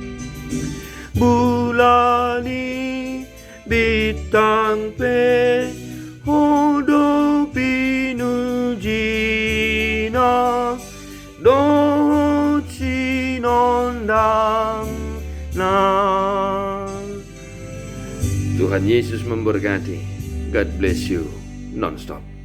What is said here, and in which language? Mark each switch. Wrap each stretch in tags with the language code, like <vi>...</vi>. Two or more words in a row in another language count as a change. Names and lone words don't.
<bbc>Bulani bintang pe hodo pinujina do sinondang na.</bbc> <id>Tuhan Yesus memberkati.</id> <en>God bless you non-stop.</en>